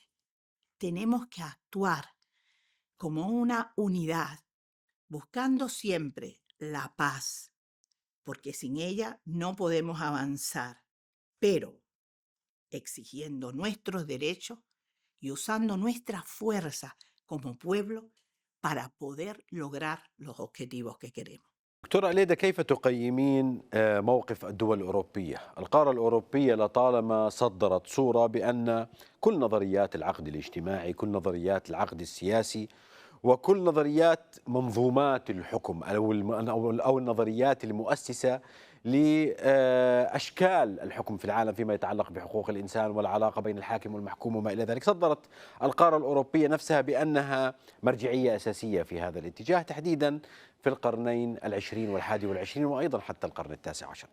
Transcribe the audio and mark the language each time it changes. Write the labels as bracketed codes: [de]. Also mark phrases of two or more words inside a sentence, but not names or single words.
[es] Tenemos que actuar como una unidad, buscando siempre la paz, porque sin ella no podemos avanzar, pero exigiendo nuestros derechos y usando nuestra fuerza como pueblo para poder lograr los objetivos que queremos. [ar] دكتورة أليدا، كيف تقيمين موقف الدول الأوروبية؟ القارة الأوروبية لطالما صدرت صورة بأن كل نظريات العقد الاجتماعي، كل نظريات العقد السياسي، وكل نظريات منظومات الحكم أو النظريات المؤسسة لأشكال الحكم في العالم فيما يتعلق بحقوق الإنسان والعلاقة بين الحاكم والمحكوم وما إلى ذلك، صدرت القارة الأوروبية نفسها بأنها مرجعية أساسية في هذا الاتجاه، تحديدا في القرنين العشرين والحادي والعشرين وأيضا حتى القرن التاسع عشر.